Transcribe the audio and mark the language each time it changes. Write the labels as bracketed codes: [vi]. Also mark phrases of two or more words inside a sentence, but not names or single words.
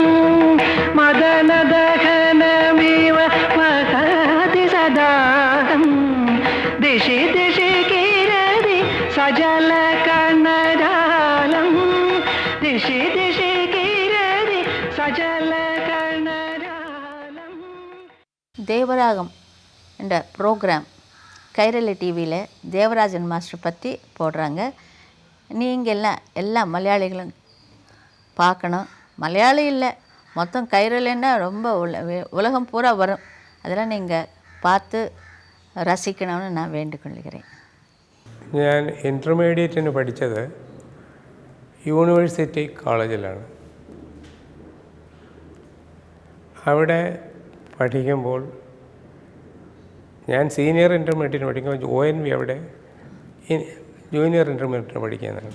[sa] मदन दहनमिव वहति सदाहं दिशि दिशि किरति सजल कर्णरालं दिशि दिशि किरति सजल कर्णरालं. [ta] தேவராகம் என்ற ப்ரோக்ராம் கைரளி டிவியில் தேவராஜன் மாஸ்டர் பற்றி போடுறாங்க. நீங்கள் எல்லா மலையாளிகளும் பார்க்கணும். மலையாளி இல்லை, மொத்தம் கைரளின்னா ரொம்ப உலகம் பூரா வரும். அதெல்லாம் நீங்கள் பார்த்து ரசிக்கணும்னு நான் வேண்டிக்கொள்கிறேன். [ml] ഞാൻ ഇൻ്റർമീഡിയറ്റിന് പഠിച്ചത് യൂണിവേഴ്സിറ്റി കോളേജിലാണ്. അവിടെ പഠിക്കുമ്പോൾ ഞാൻ സീനിയർ ഇൻ്റർമീഡിയറ്റിന് പഠിക്കുമ്പോൾ ONV അവിടെ ജൂനിയർ ഇൻ്റർമീഡിയറ്റിന് പഠിക്കുന്നതാണ്.